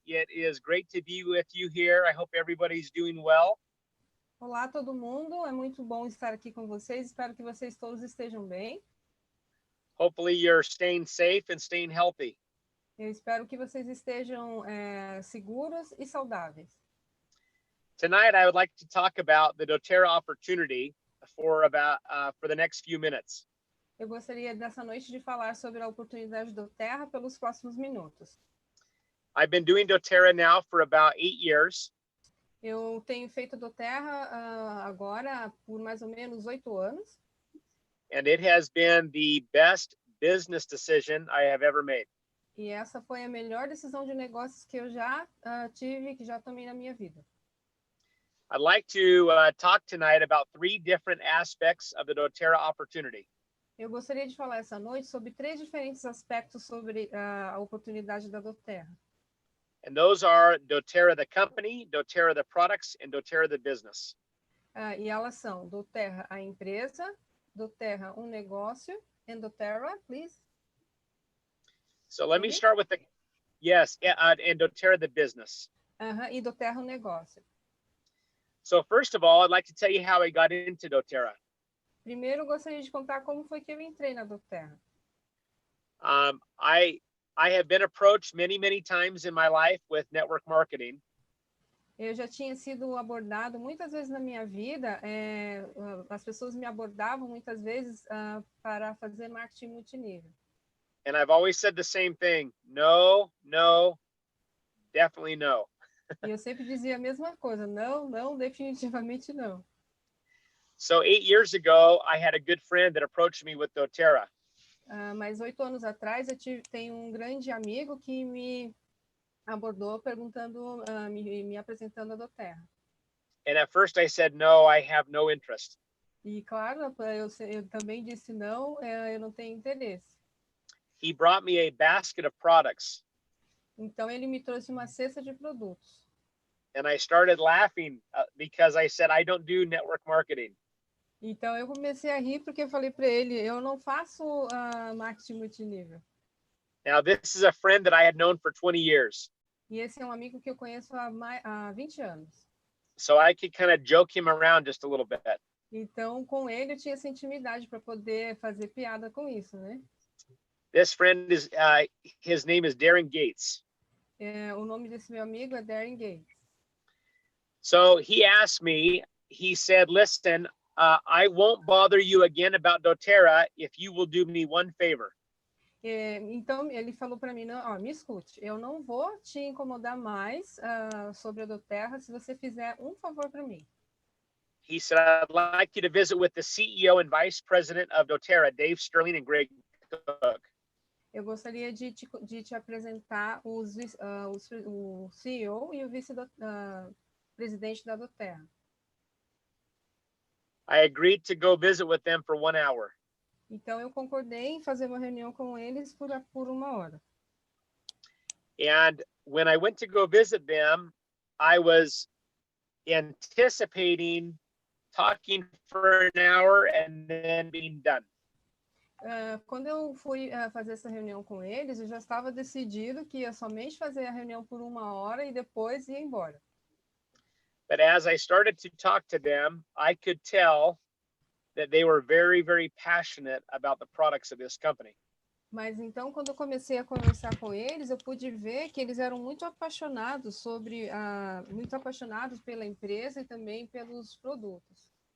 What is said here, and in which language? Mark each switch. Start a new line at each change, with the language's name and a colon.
English: It is great to be with you here. I hope everybody's doing well.
Portuguese: Olá, todo mundo. É muito bom estar aqui com vocês. Espero que vocês todos estejam bem.
English: Hopefully you're staying safe and staying healthy.
Portuguese: Eu espero que vocês estejam seguros e saudáveis.
English: Tonight, I would like to talk about the doTERRA opportunity for the next few minutes.
Portuguese: Eu gostaria dessa noite de falar sobre a oportunidade do Terra pelos próximos minutos.
English: I've been doing doTERRA now for about 8 years.
Portuguese: Eu tenho feito doTERRA agora por mais ou menos 8 anos.
English: And it has been the best business decision I have ever made.
Portuguese: E essa foi a melhor decisão de negócios que eu já tive, que já tomei na minha vida.
English: I'd like to talk tonight about 3 different aspects of the doTERRA opportunity.
Portuguese: Eu gostaria de falar essa noite sobre 3 diferentes aspectos sobre a oportunidade da doTERRA.
English: And those are doTERRA the company, doTERRA the products, and doTERRA the business.
Portuguese: E elas são doTERRA a empresa, doTERRA negócio,
English: and doTERRA, please. So let me start with and doTERRA the business.
Portuguese: E doTERRA negócio.
English: So first of all, I'd like to tell you how I got into doTERRA.
Portuguese: Primeiro, eu gostaria de contar como foi que eu entrei na doTERRA.
English: I have been approached many times in my life with network marketing.
Portuguese: Eu já tinha sido abordado muitas vezes na minha vida, as pessoas me abordavam muitas vezes para fazer marketing multinível.
English: And I've always said the same thing, no, definitely no.
Portuguese: E eu sempre dizia a mesma coisa, não, definitivamente não.
English: So 8 years ago, I had a good friend that approached me with doTERRA.
Portuguese: Mas 8 anos atrás, tenho um grande amigo que me abordou perguntando, me apresentando a doTERRA.
English: And at first I said, no, I have no interest.
Portuguese: E claro, eu também disse não, eu não tenho interesse.
English: He brought me a basket of products.
Portuguese: Então ele me trouxe uma cesta de produtos.
English: And I started laughing because I said, I don't do network marketing.
Portuguese: Então eu comecei a rir porque eu falei para ele, eu não faço marketing multinível.
English: Now this is a friend that I had known for 20 years.
Portuguese: E esse é um amigo que eu conheço há 20 anos.
English: So I could kind of joke him around just a little bit.
Portuguese: Então com ele eu tinha essa intimidade para poder fazer piada com isso, né?
English: This friend is his name is Darren Gates.
Portuguese: O nome desse meu amigo é Darren Gates.
English: So he asked me, he said, listen, I won't bother you again about doTERRA if you will do me one favor.
Portuguese: Então ele falou para mim, me escute, eu não vou te incomodar mais sobre a doTERRA se você fizer um favor para mim.
English: He said, I'd like you to visit with the CEO and Vice President of doTERRA, Dave Sterling and Greg Cook.
Portuguese: Eu gostaria de te apresentar o CEO e o vice-presidente presidente da Doterra.
English: I agreed to go visit with them for 1 hour.
Portuguese: Então, eu concordei em fazer uma reunião com eles por 1 hora.
English: And when I went to go visit them, I was anticipating talking for an hour and then being done.
Portuguese: Quando eu fui fazer essa reunião com eles, eu já estava decidido que ia somente fazer a reunião por 1 hora e depois ia embora.
English: But as I started to talk to them, I could tell that they were very, very passionate about the products of this company.
Portuguese: Mas então, quando eu comecei a conversar com eles, eu pude ver que eles eram muito apaixonados muito apaixonados pela empresa e também pelos produtos.